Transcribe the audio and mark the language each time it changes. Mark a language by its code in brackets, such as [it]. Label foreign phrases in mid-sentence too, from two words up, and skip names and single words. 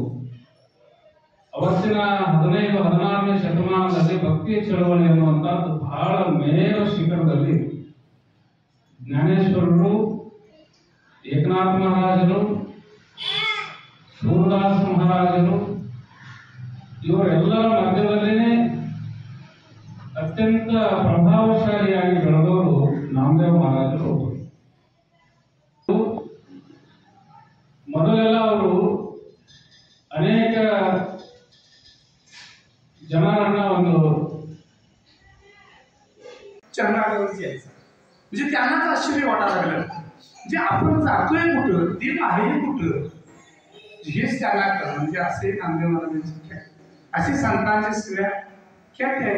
[kn] ಅವತ್ತಿನ 15-16ನೇ ಶತಮಾನದಲ್ಲಿ ಭಕ್ತಿ ಚಳವಳಿ ಅನ್ನುವಂತಹದ್ದು ಬಹಳ ಮೇಲ ಶಿಖರದಲ್ಲಿ ಜ್ಞಾನೇಶ್ವರರು, ಏಕನಾಥ ಮಹಾರಾಜರು, ಸೂರದಾಸ ಮಹಾರಾಜರು ಇವರೆಲ್ಲರ ಮಧ್ಯದಲ್ಲಿನೇ ಅತ್ಯಂತ ಪ್ರಭಾವಶಾಲಿಯಾಗಿ ಬೆಳೆದವರು ನಾಮದೇವ ಮಹಾರಾಜರು. ಮೊದಲೆಲ್ಲ ಅವರು ಅನೇಕ ಜನರನ್ನ ಒಂದು [mr] चरणागती म्हणजे त्यांनाच आश्चर्य वाटायला लागलं. म्हणजे आपण जातोय कुठं, देव आहे कुठं, हेच त्यांना कळलं. म्हणजे असे नामदेव महाराजांचे असे संतांचे सगळ्या ख्यात आहे.